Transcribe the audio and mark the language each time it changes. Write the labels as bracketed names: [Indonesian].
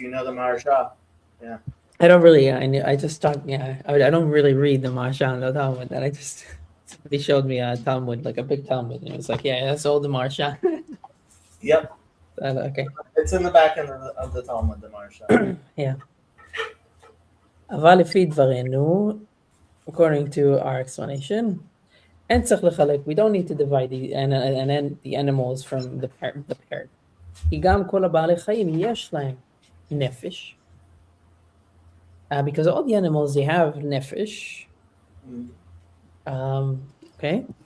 [English] You know the Maharsha. Yeah. I don't really. I just talk. Yeah, I don't really read the Maharsha and the Talmud. And somebody showed me a Talmud, like a big Talmud, and it was like, yeah, that's all the Maharsha. Yep. Okay. It's in the back end of the Talmud, the Maharsha. Yeah. [Hebrew] אבל לפי דברנו, [English] according to our explanation, [Hebrew] אין צריך לחלק. [English] We don't need to divide the animals from the parrot. [Hebrew] כי גם כל הבעלי חיים יש להם נפש. [English] Because all the animals, they have nefesh. Okay.